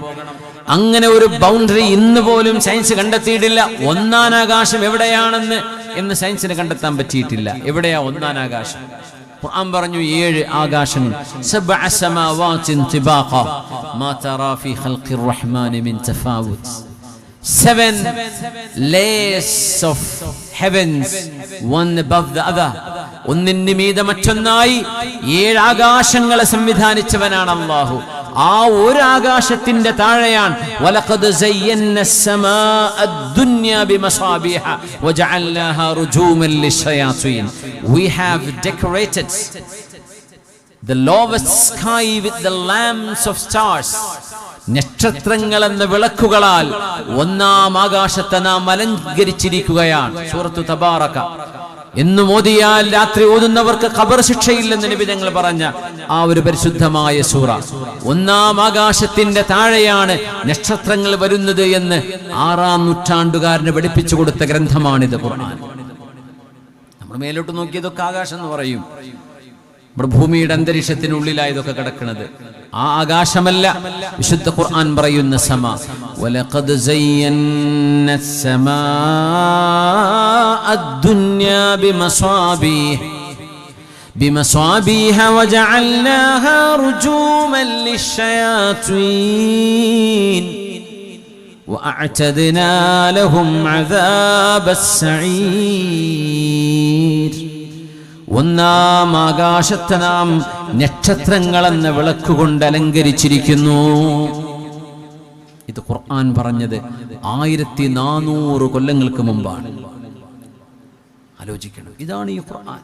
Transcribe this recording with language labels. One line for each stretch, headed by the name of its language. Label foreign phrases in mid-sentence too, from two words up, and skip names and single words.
Malayalam: അങ്ങനെ ഒരു ബൗണ്ടറി ഇന്ന് പോലും സയൻസ് കണ്ടെത്തിയിട്ടില്ല. 1-ാം ആകാശം എവിടെയാണെന്ന് സയൻസിന് കണ്ടെത്താൻ പറ്റിയിട്ടില്ല. എവിടെയാ 1-ാം ആകാശം? ഖുർആൻ പറഞ്ഞു 7 ആകാശങ്ങൾ.
Arabic: 7 سماوات طباقا ما ترى في خلق الرحمن من تفاوت.
English: 7 layers of heavens, one above the other.
Malayalam: ഒന്നിന് മീതെ മറ്റൊന്നായി 7 ആകാശങ്ങളെ സംവിധാനിച്ചവനാണ് അല്ലാഹു. ആ ഒരു ആകാശത്തിന്റെ താഴെയാണ്
Arabic: ولقد زينا السماء الدنيا بمصابيح وجعلناها رجوما للشياطين.
English: We have decorated the lowest sky with the lamps of stars.
Malayalam: നക്ഷത്രങ്ങൾ എന്ന വിളക്കുകളാൽ 1-ാം ആകാശത്തെ നാം അലങ്കരിച്ചിരിക്കുകയാണ്. സൂറത്തു തബാറക എന്നും ഓതിയാൽ രാത്രി ഓതുന്നവർക്ക് ഖബർ ശിക്ഷയില്ലെന്ന് നബി തങ്ങൾ പറഞ്ഞ ആ ഒരു പരിശുദ്ധമായ സൂറ. 1-ാം ആകാശത്തിന്റെ താഴെയാണ് നക്ഷത്രങ്ങൾ വരുന്നത് എന്ന് 6-ാം നൂറ്റാണ്ടുകാരന് പഠിപ്പിച്ചു കൊടുത്ത ഗ്രന്ഥമാണിത് ഖുർആൻ. നമ്മൾ മേലോട്ട് നോക്കിയതൊക്കെ ആകാശം എന്ന് പറയും. നമ്മുടെ ഭൂമിയുടെ അന്തരീക്ഷത്തിനുള്ളിലായതൊക്കെ കിടക്കുന്നത് ആ ആകാശമല്ല. വിശുദ്ധ ഖുർആൻ പറയുന്ന സമാ,
Arabic: ولقد زينا السماء الدنيا بمصابيح وجعلناها رجوما للشياطين وأعتدنا لهم عذاب السعير.
Malayalam: 1-ാം ആകാശത്തെ നാം നക്ഷത്രങ്ങളെന്ന വിളക്കുകൊണ്ട് അലങ്കരിച്ചിരിക്കുന്നു. ഇത് ഖുർആൻ പറഞ്ഞത് 1400 കൊല്ലങ്ങൾക്ക് മുമ്പാണ്. ആലോചിക്കണം, ഇതാണ് ഈ ഖുർആൻ.